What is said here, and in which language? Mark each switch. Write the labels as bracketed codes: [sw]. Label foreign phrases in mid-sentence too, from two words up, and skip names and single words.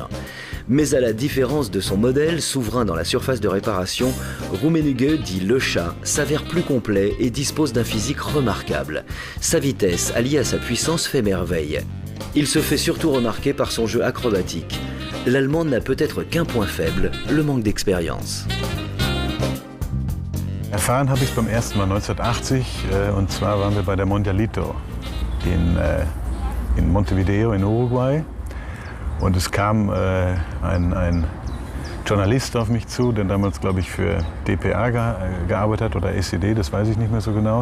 [fr] Mais à la différence de son modèle, souverain dans la surface de réparation, Rummenigge, dit le chat, s'avère plus complet et dispose d'un physique remarquable. Sa vitesse, alliée à sa puissance, fait merveille. Il se fait surtout remarquer par son jeu acrobatique. L'Allemand n'a peut-être qu'un point faible, le manque d'expérience. [de] Erfahren habe ich beim ersten Mal 1980, und zwar waren wir bei der Mundialito in Montevideo in Uruguay. Und es kam ein Journalist auf mich zu, der damals, glaube ich, für dpa gearbeitet hat oder SED, das weiß ich nicht mehr so genau.